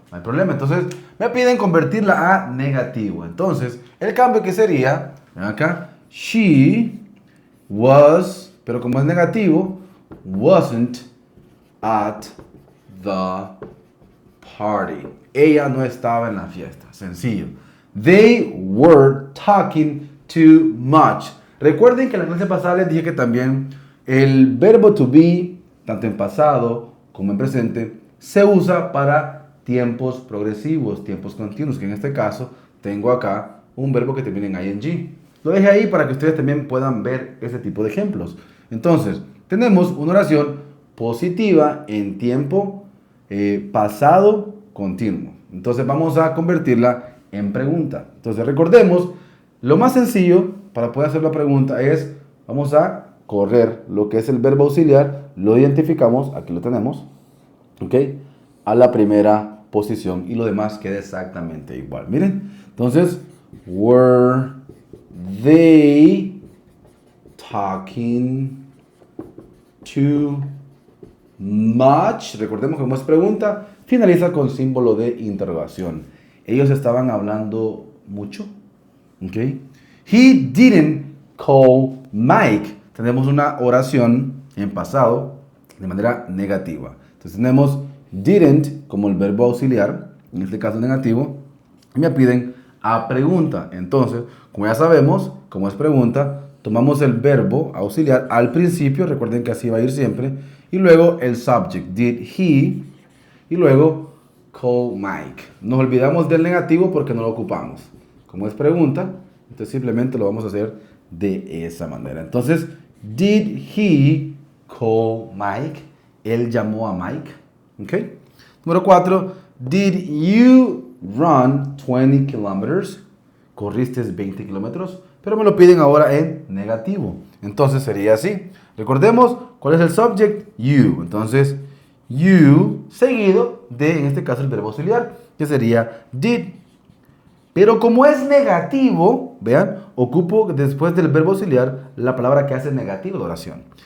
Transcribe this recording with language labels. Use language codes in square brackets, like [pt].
[es] No hay problema. Entonces, me piden convertirla a negativo. Entonces, el cambio que sería, vean acá, she was, pero como es negativo, wasn't at the party. Ella no estaba en la fiesta. Sencillo. [en] They were talking too much. [es] Recuerden que en la clase pasada les dije que también el verbo to be, tanto en pasado como en presente, se usa para tiempos progresivos, tiempos continuos, que en este caso tengo acá un verbo que termina en ing. Lo dejé ahí para que ustedes también puedan ver este tipo de ejemplos. Entonces, tenemos una oración positiva en tiempo pasado continuo. Entonces vamos a convertirla en pregunta. Entonces recordemos, lo más sencillo para poder hacer la pregunta es, vamos a correr lo que es el verbo auxiliar, lo identificamos, aquí lo tenemos, ¿ok? A la primera posición y lo demás queda exactamente igual. [en] Miren, entonces, were they talking too much? [es] Recordemos que como es pregunta, finaliza con símbolo de interrogación. Ellos estaban hablando mucho. ¿Ok? He didn't call Mike. Tenemos una oración en pasado de manera negativa. Entonces tenemos didn't como el verbo auxiliar, en este caso negativo, y me piden a pregunta. Entonces, como ya sabemos, como es pregunta, tomamos el verbo auxiliar al principio, recuerden que así va a ir siempre, y luego el subject, did he, y luego call Mike. Nos olvidamos del negativo porque no lo ocupamos. Como es pregunta, entonces simplemente lo vamos a hacer de esa manera. [en] Entonces, did he call Mike? [es] Él llamó a Mike. ¿Ok? Número 4, did you run 20 kilometers? Corriste 20 kilómetros, pero me lo piden ahora en negativo. Entonces sería así. Recordemos cuál es el subject, you. Entonces, you seguido de, en este caso, el verbo auxiliar, que sería did. Pero como es negativo, vean, ocupo después del verbo auxiliar la palabra que hace negativo de oración.